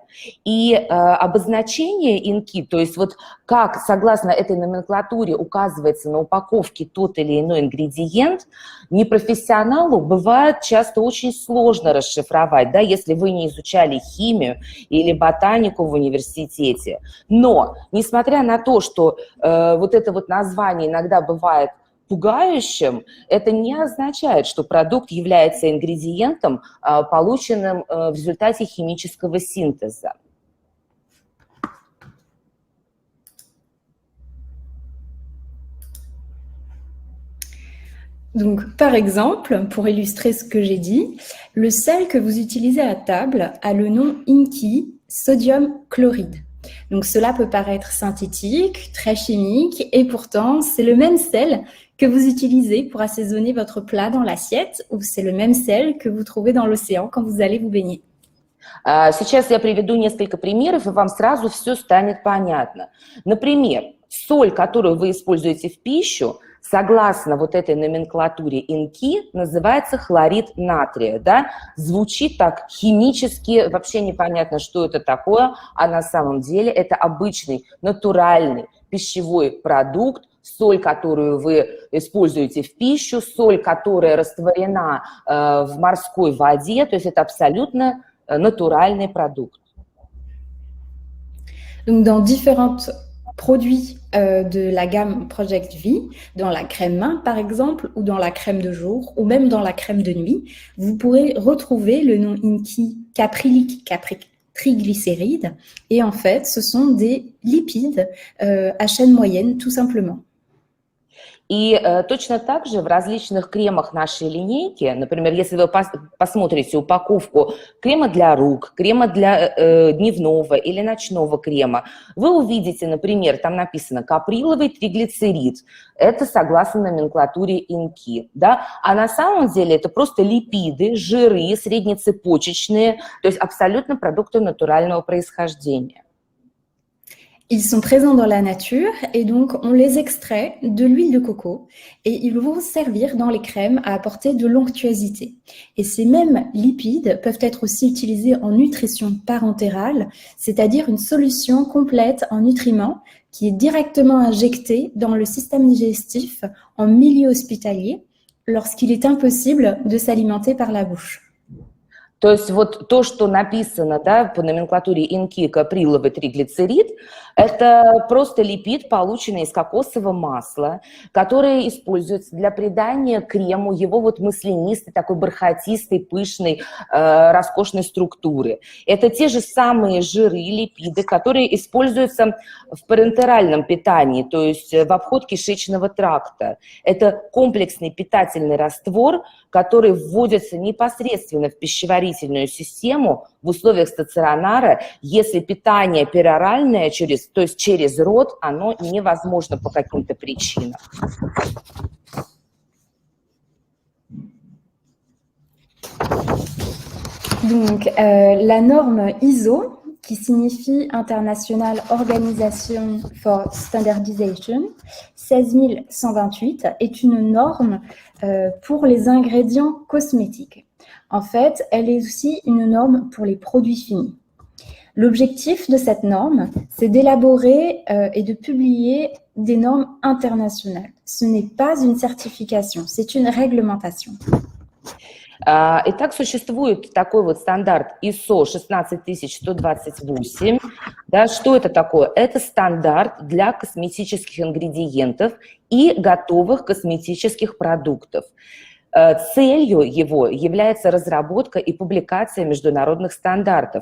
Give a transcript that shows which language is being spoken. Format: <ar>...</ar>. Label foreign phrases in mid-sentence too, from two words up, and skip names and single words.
<ru>И обозначение INCI, то есть вот как согласно этой номенклатуре указывается на упаковке тот или иной ингредиент, непрофессионалу бывает часто очень сложно расшифровать, да, если вы не изучали химию или ботанику в университете. Но, несмотря на то, что вот это вот название иногда бывает пугающим, это не означает, что продукт является ингредиентом, полученным в результате химического синтеза.</ru> <fr>Donc, par exemple, pour illustrer ce que j'ai dit, le sel que vous utilisez à table a le nom INCI,</fr> <en>sodium chloride.</en> <fr>Donc, cela peut paraître synthétique, très chimique, et pourtant, c'est le même sel que vous utilisez pour assaisonner votre plat dans l'assiette, ou c'est le même sel que vous trouvez dans l'océan quand vous allez vous baigner.</fr> <ru>Сейчас я приведу несколько примеров, и вам сразу все станет понятно. Например, соль, которую вы используете в пищу, согласно вот этой номенклатуре INCI, называется хлорид натрия. Да? Звучит так химически, вообще непонятно, что это такое, а на самом деле это обычный натуральный пищевой продукт, соль, которую вы используете в пищу, соль, которая растворена в морской воде, то есть это абсолютно натуральный продукт.</ru> <fr>Donc, dans différents produits de la gamme Project V, dans la crème main par exemple, ou dans la crème de jour, ou même dans la crème de nuit, vous pourrez retrouver le nom INCI caprylique triglycérides. Et en fait, ce sont des lipides à chaîne moyenne, tout simplement.</fr> <ru>И точно так же в различных кремах нашей линейки, например, если вы посмотрите упаковку крема для рук, крема для дневного или ночного крема, вы увидите, например, там написано каприловый триглицерид. Это согласно номенклатуре INCI. Да? А на самом деле это просто липиды, жиры, среднецепочечные, то есть абсолютно продукты натурального происхождения.</ru> <fr>Ils sont présents dans la nature et donc on les extrait de l'huile de coco et ils vont servir dans les crèmes à apporter de l'onctuosité. Et ces mêmes lipides peuvent être aussi utilisés en nutrition parentérale, c'est-à-dire une solution complète en nutriments qui est directement injectée dans le système digestif en milieu hospitalier lorsqu'il est impossible de s'alimenter par la bouche.</fr> <ru>То есть вот то, что написано, да, по номенклатуре INCI каприловый триглицерид, это просто липид, полученный из кокосового масла, который используется для придания крему его вот маслянистой, такой бархатистой, пышной, роскошной структуры. Это те же самые жиры, липиды, которые используются в парентеральном питании, то есть в обход кишечного тракта. Это комплексный питательный раствор, который вводится непосредственно в пищеварительную систему в условиях стационара, если питание пероральное, то есть через рот, оно невозможно по каким-то причинам.</ru> <fr>Donc, la norme ISO, qui signifie</fr> <en>International Organization for Standardization,</en> <fr>16128, est une norme pour les ingrédients cosmétiques. En fait, elle est aussi une norme pour les produits finis. L'objectif de cette norme, c'est d'élaborer et de publier des normes internationales. Ce n'est pas une certification, c'est une réglementation.</fr> <ru>Итак, существует такой вот стандарт ISO 16128. Да, что это такое? Это стандарт для косметических ингредиентов и готовых косметических продуктов. Целью его является разработка и публикация международных стандартов.</ru>